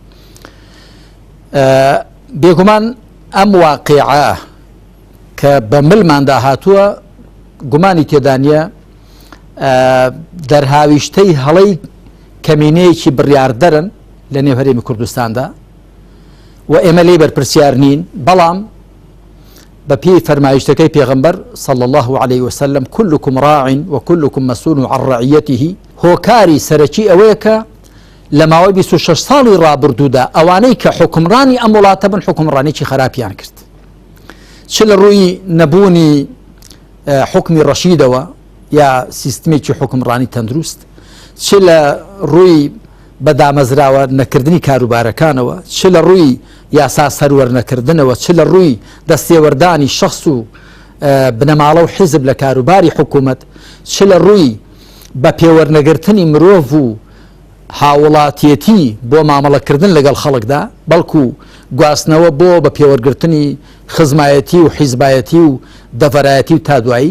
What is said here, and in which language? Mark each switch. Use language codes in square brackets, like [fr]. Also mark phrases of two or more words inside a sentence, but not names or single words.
[ckb] بێگومان ئەم واقعە کە بەملماندا هاتووە گومانی تێدانە دەرهاویشتەی هەڵەی کەمینەیەکی بڕیاردەرن لە نێو هەرێمی کوردستاندا و ئێمە لێ بەرپرسیار نین، بەڵام بە پێی فەرمایشتەکەی پێغەمبەر [ar] صلی الله عليه وسلم كلكم راع وكلكم مسؤول عن رعيته [ckb] هۆکاری سەرەکی ئەوەیە کە لە ماوەی 26 ساڵی ڕابردوودا ئەوانەی کە حکمڕانی ئەم وڵاتە بن حکمڕانێکی خراپیان کرد چ لە ڕووی نەبوونی حکمی ڕەشیدەوە یا سیستمێکی حکمڕانی تەندروست چ لە ڕووی بەدامەزراوە نەکردنی کاروبارەکانەوە چ لە ڕووی یاسا سەروەرنەکردنەوە چ لە ڕووی دەستێوەردانی شخص و بنەماڵە و حیزب لە کاروباری حکوومەت چ لە ڕووی بە پێوەرنەگرتنی مرۆڤ و هاوڵاتیەتی بۆ مامەڵەکردن لەگەڵ خەڵکدا بەڵکو گواستنەوە بۆ بە پێوەرگرتنی خزمایەتی و حیزبایەتی و دەڤەرایەتی و تا دوایی